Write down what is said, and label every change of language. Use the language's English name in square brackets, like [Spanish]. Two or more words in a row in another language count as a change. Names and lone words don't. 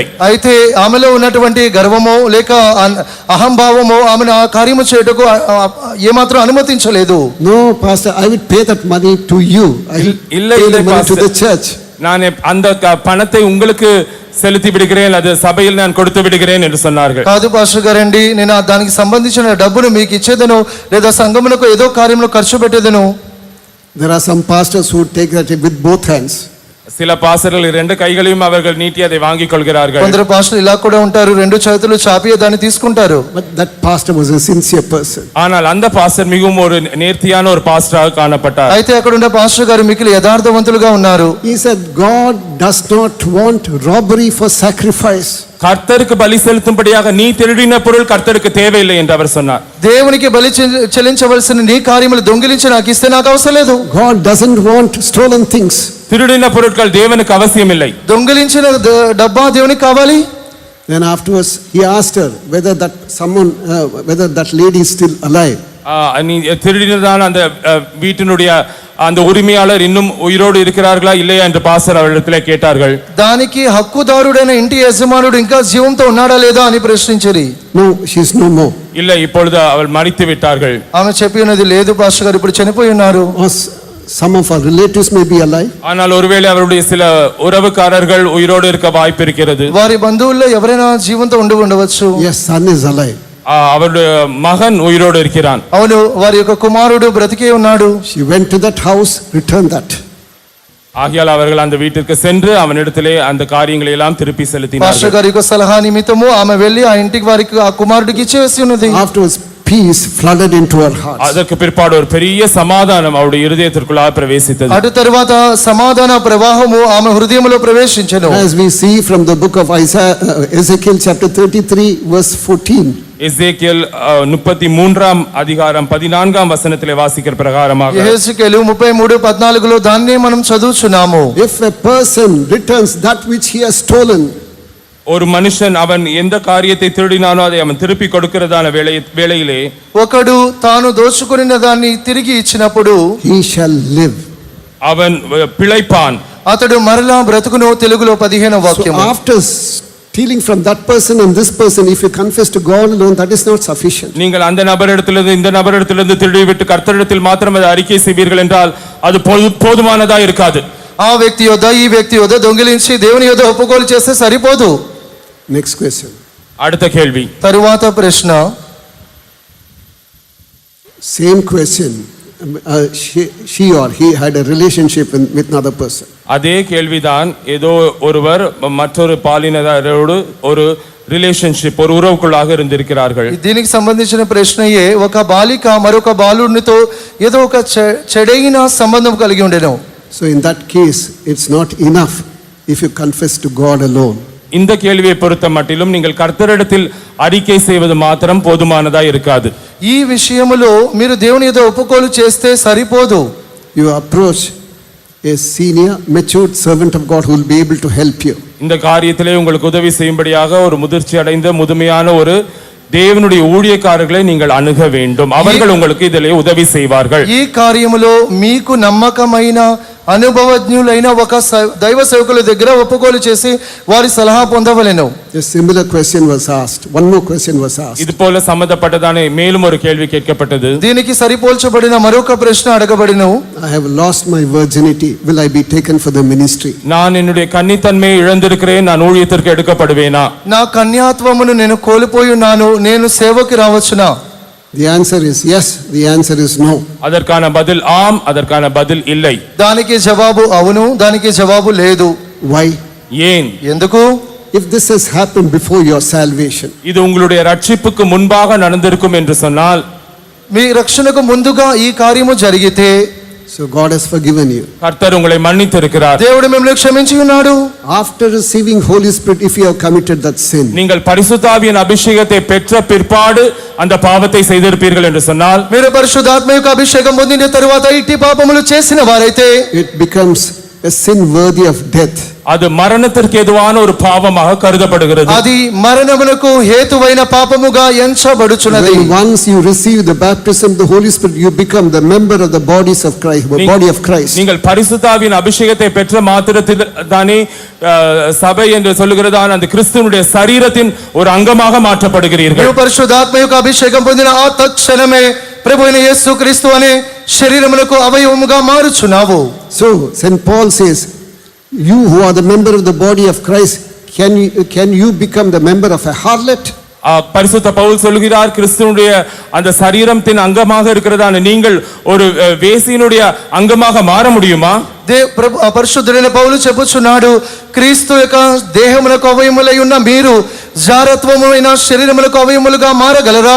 [Telugu] అయితే ఆమెలో ఉన్నటువంటి గర్వమో లేక అహంభావమో ఆమెను ఆ కార్యము చేయుటకు ఏమాత్రం అనుమతించలేదు. [English] No, pastor, I will pay that money to you. I will pay the money to the church. [Tamil] நான் அந்த பணத்தை உங்களுக்கு செலுத்தி விடுகிறேன், அது சபையில் நான் கொடுத்து விடுகிறேன் என்று சொன்னார்கள். [Telugu] కాదు పాస్టర్ గారండి, నేను దానికి సంబంధించిన డబ్బును మీకు ఇచ్చేదను లేదా సంఘమునకు ఏదో కార్యంలో ఖర్చు పెట్టేదను. [English] There are some pastors who take that with both hands. [Tamil] சில பாஸ்டர்கள் 2 கைகளையும் அவர்கள் நீட்டி அதை வாங்கிக் கொள்கிறார்கள். [Telugu] కొందరు పాస్టర్లు ఇలా కూడా ఉంటారు, 2 చేతులు చాపి దాన్ని తీసుకుంటారు. [English] But that pastor was a sincere person. [Tamil] ஆனால் அந்த பாஸ்டர் மிகவும் ஒரு நேர்த்தியான ஒரு பாஸ்டராக காணப்பட்டார். [Telugu] అయితే అక్కడ ఉన్న పాస్టర్ గారు మిక్కిలి యథార్థవంతులుగా ఉన్నారు. [English] He said, God does not want robbery for sacrifice. [Tamil] கர்த்தருக்கு பலி செலுத்தும்படியாக நீ திருடின பொருள் கர்த்தருக்கு தேவையில்லை என்று அவர் சொன்னார். [Telugu] దేవునికి బలి చెల్లించవలసిన నీ కార్యములు దొంగిలించి నాకు ఇస్తే నాకు అవసరం లేదు. [English] God doesn't want stolen things. [Tamil] திருடின பொருட்கள் தேவனுக்கு அவசியம் இல்லை. [Telugu] దొంగిలించిన డబ్బా దేవునికి కావాలి. [English] Then afterwards he asked her whether that lady is still alive. [Tamil] நீ திருடினதான அந்த வீட்டினுடைய அந்த உரிமையாளர் இன்னும் உயிரோடு இருக்கிறார்களா இல்லையா என்று பாஸ்டர் அவரிடத்திலே கேட்டார்கள். [Telugu] దానికి హక్కుదారుడైన ఇంటి యజమానుడు ఇంకా జీవంతో ఉన్నాడా లేదా అని ప్రశ్నించారు. [English] No, she is no more. [Tamil] இல்லை, இப்பொழுது அவள் மரித்து விட்டார்கள். [Telugu] ఆమె చెప్పి ఉన్నది, లేదు పాస్టర్ గారు ఇప్పుడు చనిపోయి ఉన్నారు. [English] Some of our relatives may be alive. [Tamil] ஆனால் ஒருவேளை அவருடைய சில உறவுக்காரர்கள் உயிரோடு இருக்க வாய்ப்பு இருக்கிறது. [Telugu] వారి బంధువుల్లో ఎవరైనా జీవంతో ఉండవచ్చు. [English] Yes, son is alive. [Tamil] அவருடைய மகன் உயிரோடு இருக்கிறான். [Telugu] అవును, వారి యొక్క కుమారుడు బ్రతికే ఉన్నాడు. [English] She went to that house, returned that. [Tamil] ஆகையால் அவர்கள் அந்த வீட்டிற்கு சென்று அவனிடத்திலே அந்த காரியங்களை எல்லாம் திருப்பி [Telugu] పాస్టర్ [Tamil] செலுத்தினார்கள். [Telugu] గారి యొక్క సలహా నిమిత్తము ఆమె వెళ్ళి ఆ ఇంటికి వారికి ఆ కుమారుడికి ఇచ్చేసి ఉన్నది. [English] Afterwards peace flooded into her heart. [Tamil] அதற்கு பிற்பாடு ஒரு பெரிய சமாதானம் அவருடைய இருதயத்திற்குள்ளாக பிரவேசித்தது. [Telugu] అటు తరువాత సమాధాన ప్రవాహము ఆమె హృదయములో ప్రవేశించెను. [English] As we see from the book of Ezekiel chapter 33 verse 14. [Tamil] எசேக்கியேல் 33ஆம் அதிகாரம் 14ஆம் வசனத்திலே வாசிக்கிற பிரகாரமாக [Telugu] యెహెజ్కేలు 33:14లో దాన్నే మనం చదువుచున్నాము. [English] If a person returns that which he has stolen, [Tamil] ஒரு மனுஷன் அவன் எந்த காரியத்தை திருடினானோ அதை அவன் திருப்பி கொடுக்கிறதான வேளையிலே [Telugu] ఒకడు తాను దోచుకొనిన దాన్ని తిరిగి ఇచ్చినప్పుడు [English] he shall live. [Tamil] அவன் பிழைப்பான். [Telugu] అతడు మరలా బ్రతుకును. తెలుగులో 15వ [English] So [Telugu] వాక్యము. [English] after stealing from that person and this person, if you confess to God alone, that is not sufficient. [Tamil] நீங்கள் அந்த நபரிடத்திலிருந்து இந்த நபரிடத்திலிருந்து திருடி விட்டு கர்த்தரிடத்தில் மாத்திரம் அதை அறிக்கை செய்வீர்கள் என்றால் அது போதுமானதா இருக்காது. [Telugu] ఆ వ్యక్తి యొద్ద ఈ వ్యక్తి యొద్ద దొంగిలించి దేవుని యొద్ద ఒప్పుకోలు చేస్తే సరిపోదు. [English] Next question. [Tamil] அடுத்த கேள்வி. [Telugu] తరువాత ప్రశ్న. [English] Same question. She or he had a relationship with another person. [Tamil] அதே கேள்விதான். ஏதோ ஒருவர் மற்றொரு பாலினரோடு ஒரு రిలేషన్షిప్ ஒரு உறவுக்குள்ளாக இருந்திருக்கிறார்கள். [Telugu] దీనికి సంబంధించిన ప్రశ్నయే ఒక బాలిక మరొక బాలునితో ఏదో ఒక చెడైన సంబంధం కలిగి ఉండేను. [English] So in that case, it's not enough if you confess to God alone. [Tamil] இந்த கேள்வியை பொறுத்த மட்டிலும் நீங்கள் கர்த்தரிடத்தில் அறிக்கை செய்வது மாத்திரம் போதுமானதா இருக்காது. ఈ విషయములో మీరు దేవుని యొద్ద ఒప్పుకోలు చేస్తే సరిపోదు. You approach a senior matured servant of God who will be able to help you. இந்த காரியத்திலே உங்களுக்கு உதவி செய்யும்படியாக ஒரு முதிர்ச்சி அடைந்த முதுமையான ஒரு தேவனுடைய ஊழியக்காரர்களை நீங்கள் அணுக வேண்டும். அவர்கள் உங்களுக்கு இதிலே உதவி செய்வார்கள். [Telugu] ఈ కార్యములో మీకు నమ్మకమైన అనుభవజ్ఞులైన ఒక దైవ సేవకుల దగ్గర ఒప్పుకోలు చేసి వారి సలహా పొందవలెను. [English] A similar question was asked. One more question was asked. [Tamil] இது போல சம்பந்தப்பட்டதான மேலும் ஒரு கேள்வி கேட்கப்பட்டது. [Telugu] దీనికి సరిపోల్చబడిన మరొక ప్రశ్న అడగబడిను. [English] I have lost my virginity. Will I be taken for the ministry? [Tamil] நான் என்னுடைய கன்னித்தன்மையை இழந்திருக்கிறேன். நான் ஊழியத்திற்கு எடுக்கப்படுவேனா? [Telugu] నా కన్యాత్వమును నేను కోల్పోయి ఉన్నాను. నేను సేవకి రావచ్చునా? [English] The answer is yes. The answer is no. [Tamil] அதற்கான பதில் ஆம், அதற்கான பதில் இல்லை. [Telugu] దానికి జవాబు అవును, దానికి జవాబు లేదు. [English] Why? [Tamil] ஏன்? [Telugu] ఎందుకు? [English] If this has happened before your salvation, [Tamil] இது உங்களுடைய ரட்சிப்புக்கு முன்பாக நடந்திருக்கும் என்று சொன்னால், [Telugu] మీ రక్షణకు ముందుగా ఈ కార్యము జరిగితే, [English] so God has forgiven you. [Tamil] கர்த்தர் உங்களை மன்னித்திருக்கிறார். [Telugu] దేవుడు మిమ్మల్ని క్షమించి ఉన్నాడు. [English] After receiving Holy Spirit, if you have committed that sin, [Tamil] நீங்கள் பரிசுத்தாவியின் அபிஷேகத்தை பெற்ற பிற்பாடு அந்த பாவத்தை செய்திருப்பீர்கள் என்று சொன்னால், [Telugu] మీరు పరిశుద్ధాత్మ యొక్క అభిషేకం పొందిన తరువాత ఇట్టి పాపములు చేసిన వారైతే, [English] it becomes a sin worthy of death. [Tamil] அது மரணத்திற்கு ஏதுவான ஒரு பாவமாக கருதப்படுகிறது. [Telugu] అది మరణమునకు హేతువైన పాపముగా ఎంచబడుచున్నది. [English] When once you receive the baptism of the Holy Spirit, you become the member of the bodies of Christ, body of Christ. [Tamil] நீங்கள் பரிசுத்தாவியின் அபிஷேகத்தை பெற்ற மாத்திரத்தில் தானே சபை என்று சொல்லுகிறதான அந்த கிறிஸ்துவினுடைய சரீரத்தின் ஒரு அங்கமாக மாற்றப்படுகிறீர்கள். [Telugu] మీరు పరిశుద్ధాత్మ యొక్క అభిషేకం పొందిన ఆ తక్షణమే ప్రభు అయిన యేసు క్రీస్తు అనే శరీరమునకు అవయవముగా మారుచున్నావు. [English] So St. Paul says, you who are the member of the body of Christ, can you become the member of a harlot? [Tamil] பரிசுத்த பவுல் சொல்கிறார், கிறிஸ்துவினுடைய அந்த சரீரத்தின் அங்கமாக இருக்கிறதான நீங்கள் ஒரு வேசியினுடைய அங்கமாக மாற முடியுமா? [Telugu] పరిశుద్ధుడైన పౌలు చెప్పుచున్నాడు, క్రీస్తు యొక్క దేహములకు అవయములై ఉన్న మీరు జారత్వమైన శరీరములకు అవయములుగా మారగలరా?